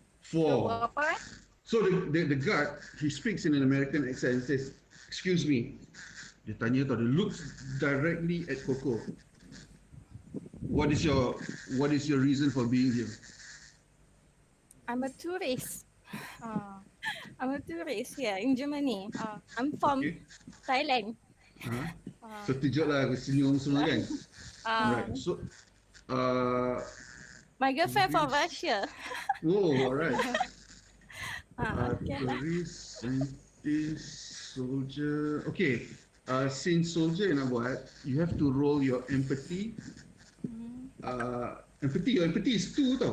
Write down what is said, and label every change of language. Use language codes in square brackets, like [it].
[en] 4. So the guard, he speaks in an American accent and says, "Excuse me." [ms] Dia tanya tau, dia [en] looks directly at Coco. What is your reason for being here? I'm a tourist. I'm a tourist here in Germany. I'm from Thailand. [ms] So tunjuklah aku senyum semua kan. [en] Alright. So my girlfriend from Russia. oh, alright. Okay lah. Tourist, scientist, soldier. Okay. Since soldier [ms] yang nak buat, [en] you have to roll your empathy. Your empathy is 2 tau.